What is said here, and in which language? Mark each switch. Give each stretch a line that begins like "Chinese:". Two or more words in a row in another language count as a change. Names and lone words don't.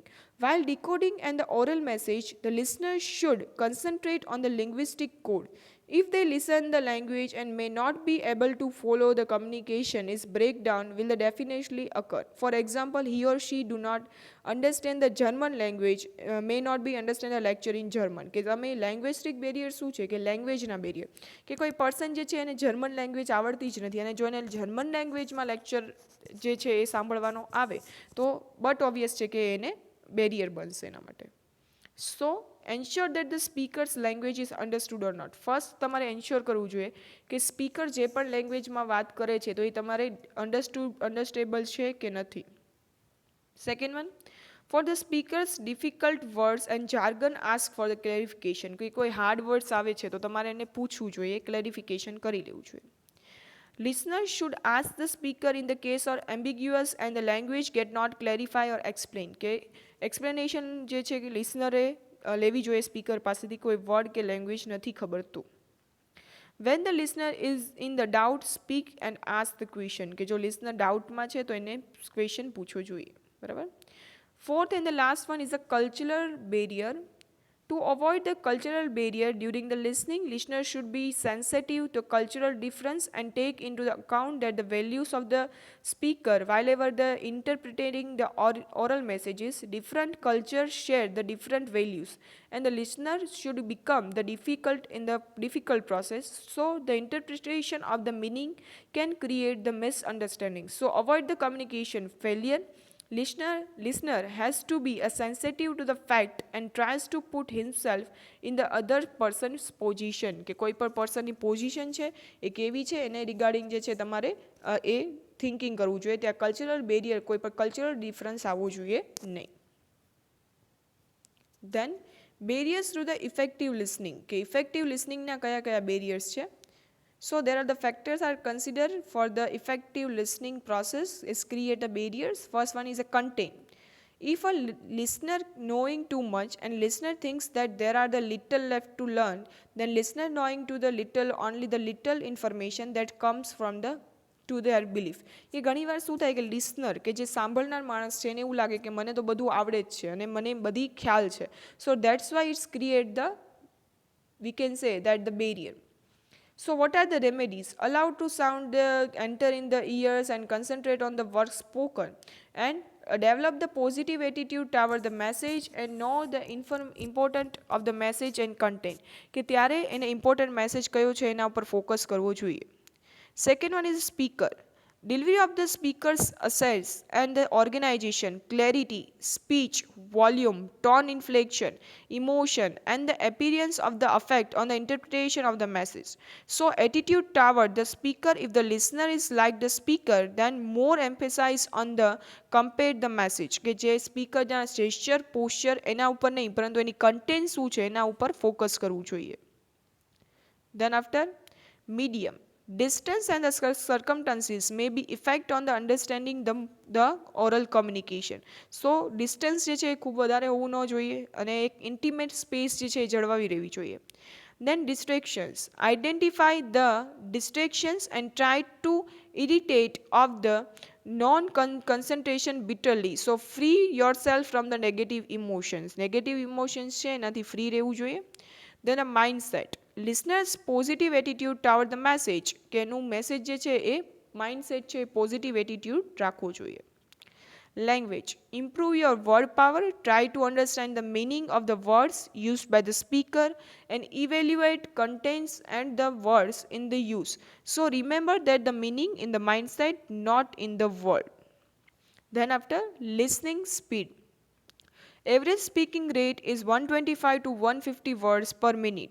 English: While decoding and the oral message, the listener should concentrate on the linguistic code. If they listen the language and may not be able to follow the communication, is breakdown will definitely occur. For example, he or she do not understand the German language, may not be understand the lecture in German.
Gujarati: કે તમે
English: linguistic barrier
Gujarati: શું છે કે લેંગ્વેજના બેરિયર કે કોઈ પર્સન જે છે એને
English: German language
Gujarati: આવડતી જ નથી અને જો એને
English: German languageમાં
Gujarati: લેક્ચર જે છે એ સાંભળવાનો આવે તો
English: but obvious
Gujarati: છે કે એને બેરિયર બનશે એના માટે.
English: So ensure that the speaker's language is understood or not.
Gujarati: ફર્સ્ટ તમારે એન્શ્યોર કરવું જોઈએ કે સ્પીકર જે પણ લેંગ્વેજમાં વાત કરે છે તો એ તમારે અન્ડરસ્ટેબલ છે કે નથી.
English: Second one, for the speakers difficult words and jargon ask for the clarification.
Gujarati: કે કોઈ
English: hard words
Gujarati: આવે છે તો તમારે એને પૂછવું જોઈએ, ક્લેરિફિકેશન કરી લેવું જોઈએ.
English: Listeners should ask the speaker in the case or ambiguous and the language get not clarify or explain.
Gujarati: કે એક્સપ્લેનેશન જે છે કે લિસનરે લેવી જોઈએ સ્પીકર પાસેથી કોઈ વર્ડ કે લેંગ્વેજ નથી ખબર તો.
English: When the listener is in the doubt, speak and ask the question.
Gujarati: કે જો લિસનર ડાઉટમાં છે તો એને ક્વેશ્ચન પૂછવો જોઈએ. બરાબર.
English: Fourth and the last one is a cultural barrier. To avoid the cultural barrier during the listening, listeners should be sensitive to cultural difference and take into the account that the values of the speaker while the interpreting the oral messages. Different cultures share the different values and the listener should become the difficult in the difficult process, so the interpretation of the meaning can create the misunderstanding. So avoid the communication failure. Listener has to be sensitive to the fact and tries to put himself in the other person's position.
Gujarati: કે કોઈ પણ પર્સનની પોઝિશન છે એ કેવી છે એને રિગાર્ડિંગ જે છે તમારે એ થિંકિંગ કરવું જોઈએ. ત્યાં
English: cultural barrier
Gujarati: કોઈ પણ
English: cultural difference
Gujarati: આવવું જોઈએ નહીં.
English: Then barriers to the effective listening.
Gujarati: કે ઇફેક્ટિવ લિસનિંગના કયા કયા બેરિયર્સ છે.
English: So there are the factors are considered for the effective listening process is create a barriers. First one is a content. If a listener knowing too much and listener thinks that there are the little left to learn, then listener knowing to the little only the little information that comes from the to their belief.
Gujarati: એ ઘણીવાર શું થાય કે લિસનર કે જે સાંભળનાર માણસ છે એને એવું લાગે કે મને તો બધું આવડે જ છે અને મને બધી ખ્યાલ છે.
English: So that's why it's create the, we can say that the barrier. So what are the remedies? Allow to sound enter in the ears and concentrate on the words spoken and develop the positive attitude toward the message and know the important of the message and content.
Gujarati: કે ત્યારે એને
English: important message
Gujarati: કયો છે એના ઉપર ફોકસ કરવો જોઈએ.
English: Second one is speaker. Delivery of the speaker's assets and the organization, clarity, speech, volume, tone inflection, emotion, and the appearance of the effect on the interpretation of the message. So, attitude toward the speaker, if the listener is like the speaker, then more emphasis on the compared the message.
Gujarati: કે જે
English: speaker gesture posture
Gujarati: એના ઉપર નહીં પરંતુ એની કન્ટેન્ટ શું છે એના ઉપર ફોકસ કરવું જોઈએ.
English: Then after medium, distance and the circumstances may be effect on the understanding the oral communication.
Gujarati: So distance જે છે એ ખૂબ વધારે હોવું ન જોઈએ અને એક
English: intimate space
Gujarati: જે છે એ જળવાવી રહેવી જોઈએ.
English: Then distractions, identify the distractions and try to irritate of the non-concentration bitterly. So free yourself from the negative emotions. Negative emotions
Gujarati: છે એનાથી free રહેવું જોઈએ.
English: Then a mindset, listeners positive attitude toward the message,
Gujarati: કે એનું મેસેજ જે છે એ માઇન્ડસેટ છે
English: positive attitude
Gujarati: રાખવો જોઈએ.
English: Language, improve your word power, try to understand the meaning of the words used by the speaker and evaluate contents and the words in the use. So remember that the meaning in the mindset, not in the word. Then after listening speed, average speaking rate is 125 to 150 words per minute.